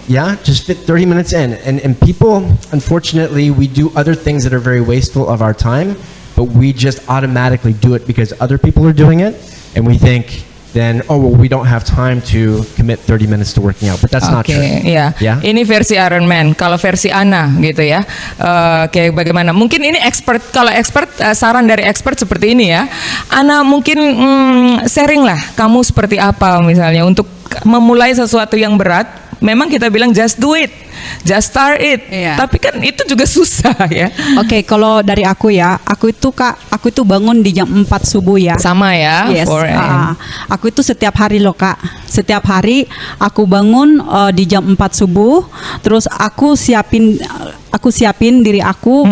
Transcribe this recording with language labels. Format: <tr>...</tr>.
<en>yeah, just fit 30 minutes in. And people, unfortunately, we do other things that are very wasteful of our time, but we just automatically do it because other people are doing it, and we think then, we don't have time to commit 30 minutes to working out, but that's not true.</en> <id>Ya.</id> <en>Yeah.</en> <id>Ini versi Ironman. Kalau versi Ana gitu ya, kayak bagaimana? Mungkin ini kalau expert, saran dari expert seperti ini ya. Ana mungkin sharing lah, kamu seperti apa misalnya untuk memulai sesuatu yang berat. Memang kita bilang</id> <en>just do it, just start it.</en> <id>Iya. Tapi kan itu juga susah ya. Oke, kalau dari aku ya, aku itu bangun di jam 4 subuh ya. Sama ya.</id> <en>Yes, 4 a.m.</en> <id>aku itu setiap hari loh Kak. Setiap hari aku bangun di jam 4 subuh, terus aku siapin diri aku.</id>